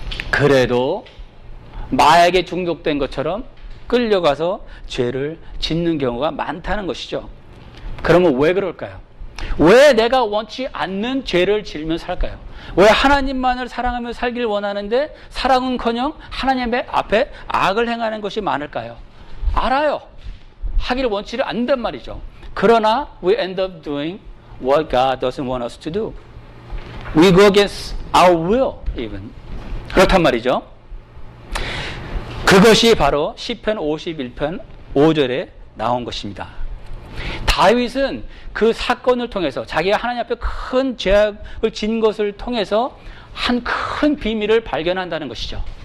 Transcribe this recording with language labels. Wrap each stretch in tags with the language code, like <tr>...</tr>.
<ko>그래도 마약에 중독된 것처럼 끌려가서 죄를 짓는 경우가 많다는 것이죠. 그러면 왜 그럴까요? 왜 내가 원치 않는 죄를 지으며 살까요? 왜 하나님만을 사랑하며 살길 원하는데 사랑은커녕 하나님 앞에 악을 행하는 것이 많을까요? 알아요. 하기를 원치를 않는단 말이죠. 그러나</ko> <en>we end up doing what God doesn't want us to do. We go against our will even.</en> <ko>그렇단 말이죠. 그것이 바로 시편 51편 5절에 나온 것입니다. 다윗은 그 사건을 통해서 자기가 하나님 앞에 큰 죄악을 진 것을 통해서 한 큰 비밀을 발견한다는 것이죠.</ko>